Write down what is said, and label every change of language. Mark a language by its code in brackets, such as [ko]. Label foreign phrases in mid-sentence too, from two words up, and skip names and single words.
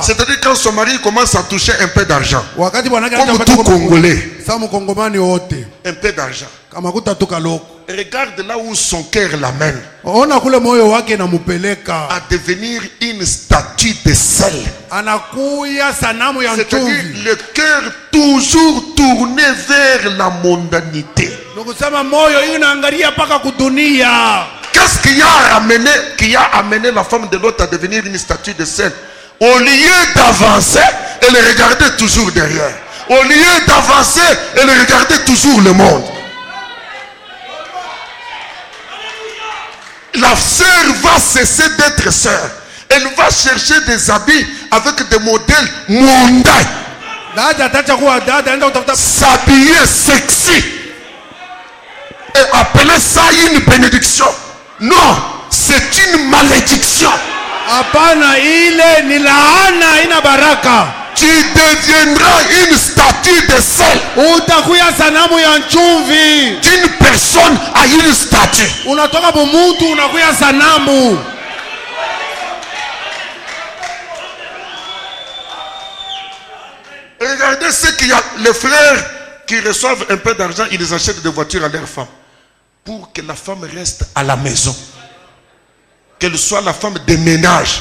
[fr] c'est-à-dire quand son mari commence à toucher un peu d'argent, [sw] Wakati bwana yake [fr] comme [sw] anapata [fr] tout Congolais, [sw] Sa mkongomani wote. [fr] un peu d'argent. [sw] Kama kutatoka loko. [fr] Regarde là où son cœur l'amène. [sw] Ona kule moyo wake namupeleka. [fr] À devenir une statue de sel. [sw] Anakuya sanamu ya [fr] C'est-à-dire [sw] chumvi. [fr] le cœur toujours tourné vers la mondanité. [sw] Nukusema moyo hii inaangalia paka kudunia. [fr] Qu'est-ce qui a amené la femme de l'autre à devenir une statue de sel? Au lieu d'avancer, elle regardait toujours derrière. Au lieu d'avancer, elle regardait toujours le monde. La sœur va cesser d'être sœur. Elle va chercher des habits avec des modèles mondains. [sw] Dada atacha kuwa dada enda utafuta. [fr] S'habiller sexy. Et appeler ça une bénédiction. Non, c'est une malédiction. [sw] Hapana, ile ni laana ina baraka. [fr] Tu deviendras une statue de sel. [sw] Utakuya sanamu ya chumvi. [fr] D'une personne à une statue. [sw] Unatoka bumutu unakuya sanamu. [fr] Regardez ce qu'il y a. Les frères qui reçoivent un peu d'argent, ils achètent des voitures à leurs femmes. Pour que la femme reste à la maison. Qu'elle soit la femme de ménage.